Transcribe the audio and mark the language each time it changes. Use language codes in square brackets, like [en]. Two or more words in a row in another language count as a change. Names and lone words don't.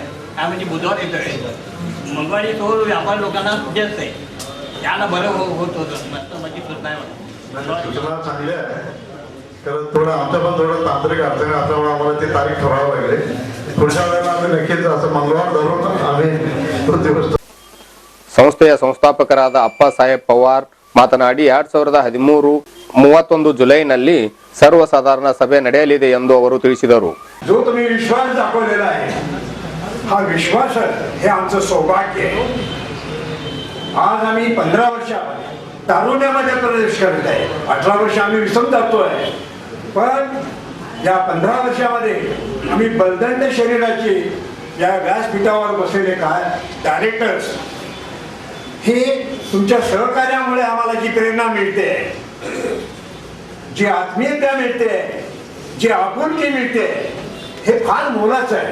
[mr] काय म्हणजे बुधवार येतोय, मंगळवारी तो व्यापार लोकांना जास्त आहे, त्याला बरं होत होतं. मस्त माझी सूचना चांगली आहे. कारण थोडं आमचं पण थोडं तांत्रिक अडचण असल्यामुळे आम्हाला ती तारीख ठरवावी लागली. पुढच्या वेळेला आम्ही नक्कीच असं मंगळवार धरून आम्ही तो दिवस. [kn] ಸಂಸ್ಥೆಯ ಸಂಸ್ಥಾಪಕರಾದ ಅಪ್ಪ ಸಾಹೇಬ್ ಪವಾರ್ ಮಾತನಾಡಿ 2013 ಜುಲೈನಲ್ಲಿ [mr] सर्वसाधारण सभे [kn] ನಡೆಯಲಿದೆ ಎಂದು ಅವರು ತಿಳಿಸಿದರು. [mr] जो तुम्ही विश्वास दाखवलेला आहे, हा विश्वास हे आमचं सौभाग्य आहे. आज आम्ही 15 वर्ष तारुण्यामध्ये प्रवेश करत आहे. 18 वर्ष आम्ही विसम जातोय, पण या 15 वर्षामध्ये आम्ही बलदंड शरीराचे या व्यासपीठावर बसलेले काय डायरेक्टर्स, हे तुमच्या सहकार्यामुळे आम्हाला जी प्रेरणा मिळते, जी आत्मीयता मिळते, जी आपुलकी मिळते, हे फार मोलाचं आहे.